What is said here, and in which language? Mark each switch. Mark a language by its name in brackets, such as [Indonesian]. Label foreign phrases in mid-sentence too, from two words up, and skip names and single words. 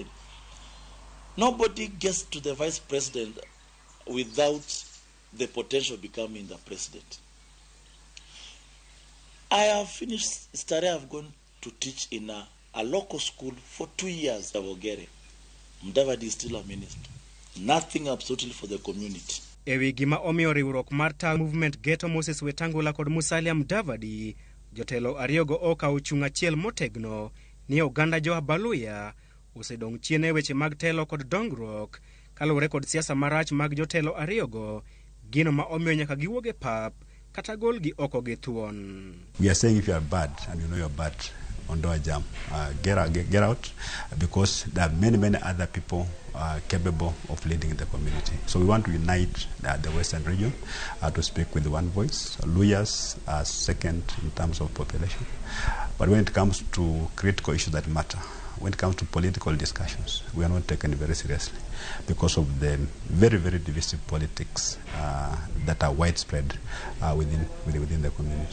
[English] Nobody gets to the vice president without the potential of becoming the president. I have finished study. I've gone to teach in a a local school for 2 years. Mudavadi is still a minister. Nothing absolutely for the community. [Luo (Kenya and Tanzania)] Ewi gima omiyo riwruok mar TAWE movement geto Moses Wetangula kod Musalia Mudavadi, jotelo ariyogo oka ochung' achiel motegno ni oganda jo Abaluya osedong' chien e weche mag telo kod dongruok kaluwore kod siasa marach mag jotelo ariyogo, gino ma omiyo nyaka giwuog e pap kata golgi oko gi thuon. [English] We are saying if you are bad and you know you're bad, [Swahili] Ondoa jam, [English] get out, because there are many other people capable of leading the community. So we want to unite the Western region to speak with one voice. Luyas are second in terms of population. But when it comes to critical issues that matter, when it comes to political discussions, we are not taken very seriously because of the very divisive politics that are widespread within the community.